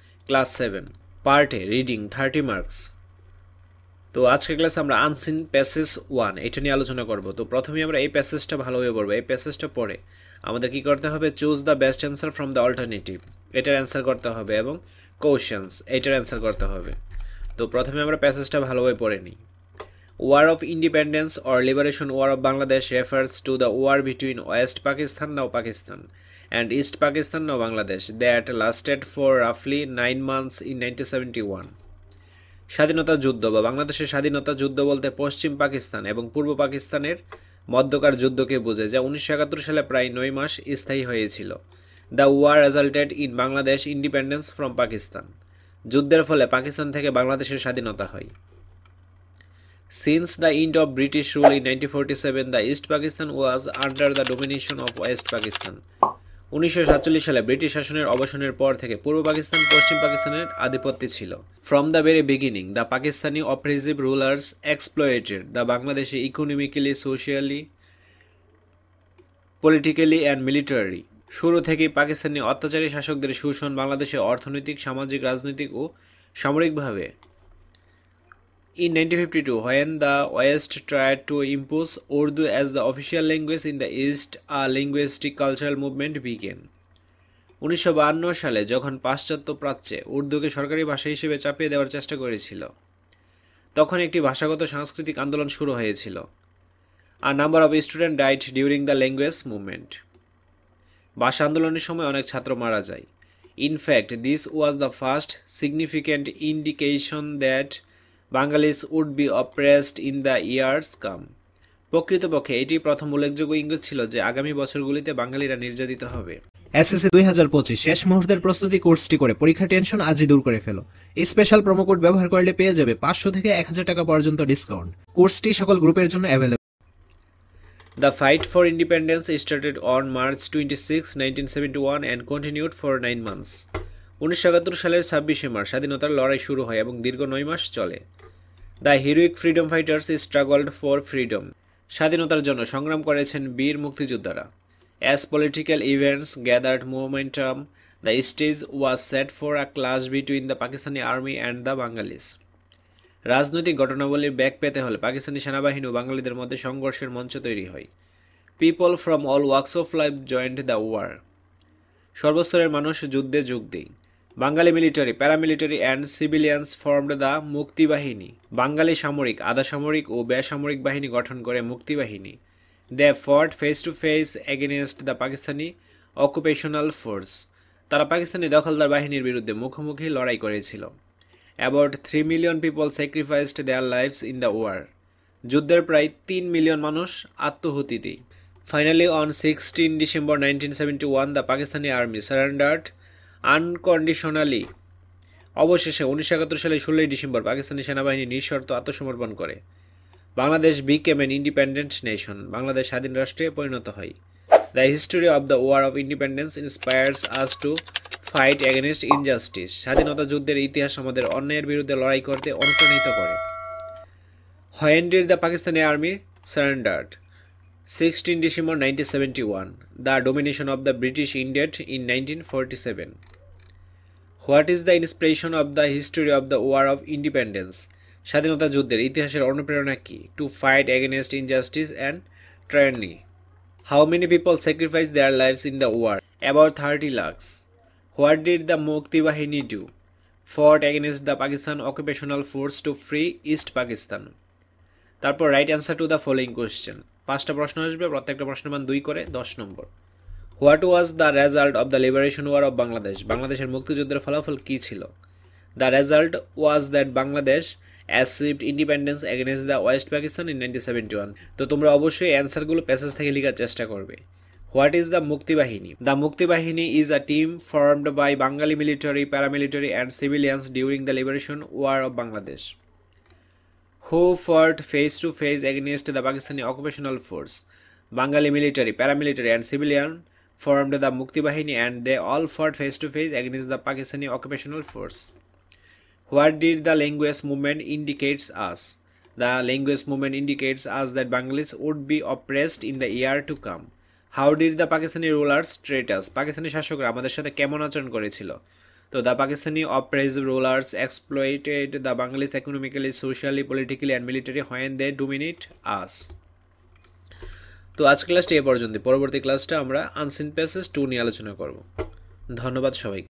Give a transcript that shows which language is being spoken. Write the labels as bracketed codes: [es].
[bn] Class 7 part এ reading 30 marks. তো আজকের ক্লাসে আমরা আনসিন প্যাসেজ 1 এটা নিয়ে আলোচনা করব। তো প্রথমেই আমরা এই প্যাসেজটা ভালোভাবে পড়ব। এই প্যাসেজটা পড়ে আমাদের কি করতে হবে, [en] choose the best answer from the alternative, [bn] এটার অ্যান্সার করতে হবে, এবং কোশ্চেন্স এটার অ্যান্সার করতে হবে। তো প্রথমে আমরা প্যাসেজটা ভালোভাবে পড়ে নিই। [en] War of Independence or Liberation War of Bangladesh refers to the war between West Pakistan, now Pakistan, and East Pakistan, now Bangladesh, that lasted for roughly 9 months in 1971. [bn] স্বাধীনতা যুদ্ধ বা বাংলাদেশের স্বাধীনতা যুদ্ধ বলতে পশ্চিম পাকিস্তান এবং পূর্ব পাকিস্তানের মধ্যকার যুদ্ধকে বোঝে, যা 1971 সালে প্রায় 9 মাস স্থায়ী হয়েছিল। [en] the war resulted in Bangladesh independence from Pakistan, [bn] যুদ্ধের ফলে পাকিস্তান থেকে বাংলাদেশের স্বাধীনতা হয়। [en] Since the end of British rule in 1947, the East Pakistan was under the domination of West Pakistan. [bn] 1947 সালে ব্রিটিশ শাসনের অবসানের পর থেকে পূর্ব পাকিস্তান পশ্চিম পাকিস্তানের আধিপত্যে ছিল। [en] From the very beginning, the Pakistani oppressive rulers exploited the Bangladeshi economically, socially, politically and militarily. [bn] শুরু থেকেই পাকিস্তানি অত্যাচারী শাসকদের শোষণ বাংলাদেশে অর্থনৈতিক, সামাজিক, রাজনৈতিক ও সামরিকভাবে। [en] In 1952, when the West tried to impose Urdu as the official language in the East, a linguistic cultural movement began. [bn] 1952 সালে যখন পাশ্চাত্য প্রাচ্যে উর্দুকে সরকারি ভাষা হিসেবে চাপিয়ে দেওয়ার চেষ্টা করেছিল, তখন একটি ভাষাগত সাংস্কৃতিক আন্দোলন শুরু হয়েছিল। [en] A number of students died during the language movement. [bn] ভাষা আন্দোলনের সময় অনেক ছাত্র মারা যায়। [en] In fact, this was the first significant indication that Bengalis would be oppressed in the years come. [bn] প্রকৃতপক্ষে এটি প্রথম উল্লেখযোগ্য ইঙ্গিত ছিল যে আগামী বছরগুলিতে বাঙালিরা নির্যাতিত হবে। এসএসসি 2025 শেষ মুহূর্তের প্রস্তুতি কোর্সটি করে পরীক্ষা টেনশন আজই দূর করে ফেলো। এই স্পেশাল প্রোমো কোড ব্যবহার করলে পেয়ে যাবে 500 থেকে 1000 টাকা পর্যন্ত ডিসকাউন্ট। কোর্সটি সকল গ্রুপের জন্য available. [en] The fight for independence started on March 26, 1971 and continued for 9 months. [bn] 1971 সালের 26 মার্চ স্বাধীনতার লড়াই শুরু হয় এবং দীর্ঘ 9 মাস চলে। [en] the heroic freedom fighters struggled for freedom, [bn] স্বাধীনতার জন্য সংগ্রাম করেছেন বীর মুক্তিযোদ্ধারা। [en] As political events gathered momentum, the stage was set for a clash between the Pakistani army and the Bengalis. [bn] রাজনৈতিক ঘটনাবলীর ব্যাগ পেতে হলে পাকিস্তানি সেনাবাহিনী ও বাঙালিদের মধ্যে সংঘর্ষের মঞ্চ তৈরি হয়। [en] people from all walks of life joined the war, [bn] সর্বস্তরের মানুষ যুদ্ধে যোগ দেয়। [en] Bengali military, paramilitary and civilians formed the Muktibahini, [bn] বাঙালি সামরিক, আধা সামরিক ও বেসামরিক বাহিনী গঠন করে মুক্তিবাহিনী। [en] they fought face to face against the Pakistani occupational force, [bn] তারা পাকিস্তানি দখলদার বাহিনীর বিরুদ্ধে মুখোমুখি লড়াই করেছিল। [en] about 3 million people sacrificed their lives in the war, [bn] যুদ্ধের প্রায় 3 মিলিয়ন মানুষ আত্মহুতি দেয়। [en] Finally, on 16 December 1971, the Pakistani army surrendered unconditionally. [bn] অবশেষে 1971 সালে 16 ডিসেম্বর পাকিস্তানি সেনাবাহিনী নিঃশর্ত আত্মসমর্পণ করে। [en] Bangladesh became an independent nation, [bn] Bangladesh স্বাধীন রাষ্ট্রে পরিণত হয়। [en] The history of the war of independence inspires us to fight against injustice. [bn] স্বাধীনতা যুদ্ধের ইতিহাস আমাদের অন্যায়ের বিরুদ্ধে লড়াই করতে অনুপ্রাণিত করে। [en] When did the Pakistani army surrendered? 16 December 1971. The domination of the British ended in 1947. What is the inspiration of the history of the War of Independence? [bn] স্বাধীনতা যুদ্ধের ইতিহাসের অনুপ্রেরণা কি? [en] To fight against injustice and tyranny. How many people sacrificed their lives in the war? About 30 lakhs. What did the Mukti Bahini do? Fought against the Pakistan occupational force to free East Pakistan. [bn] তারপর [en] Right answer to the following question. [bn] 5টা প্রশ্ন আসবে, প্রত্যেকটা প্রশ্নের মান 2 করে 10 নম্বর। [en] what was the result of the liberation war of Bangladesh, [bn] বাংলাদেশের মুক্তিযুদ্ধের ফলাফল কী ছিল? [en] The result was that Bangladesh achieved independence against the West Pakistan in 1971। [bn] তো তোমরা অবশ্যই অ্যান্সারগুলো প্যাসেজ থেকে লেখার চেষ্টা করবে। [en] What is the Muktibahini? The Muktibahini is a team formed by Bengali military, paramilitary and civilians during the liberation war of Bangladesh. Who fought face to face against the Pakistani occupational force? Bengali military, paramilitary and civilian formed the Mukti Bahini and they all fought face to face against the Pakistani occupational force. What did the language movement indicates us? The language movement indicates us that Bengalis would be oppressed in the year to come. How did the Pakistani rulers treat us? [bn] Pakistani শাসকরা আমাদের সাথে কেমন আচরণ করেছিল? [en] তো the Pakistani oppressive rulers exploited the Bengalis economically, socially, politically and militarily when they dominate us. [bn] তো আজ ক্লাসটি এ পর্যন্ত। পরবর্তী ক্লাসটা আমরা আনসিন প্যাসেজ 2 নিয়ে আলোচনা করব। ধন্যবাদ সবাইকে।